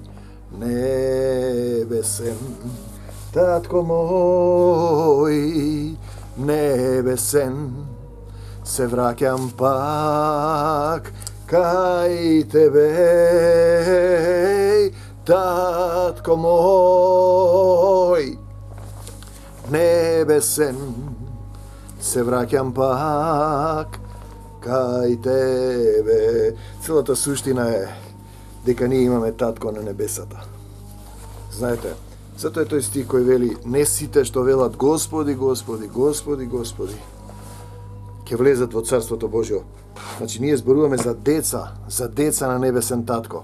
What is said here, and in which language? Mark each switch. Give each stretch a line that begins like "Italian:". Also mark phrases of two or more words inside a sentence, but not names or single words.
Macedonian: nebesen, tatko moj nebesen, se vraćam pak kaj tebe, tatko moj nebesen, se vraćam pak kaj tebe. Целата суштина е дека ние имаме татко на небесата. Знаете, зато е тој стих кој вели: не сите што велат Господи, Господи, Господи, Господи, ќе влезат во Царството Божјо. Значи, ние зборуваме за деца на небесен татко.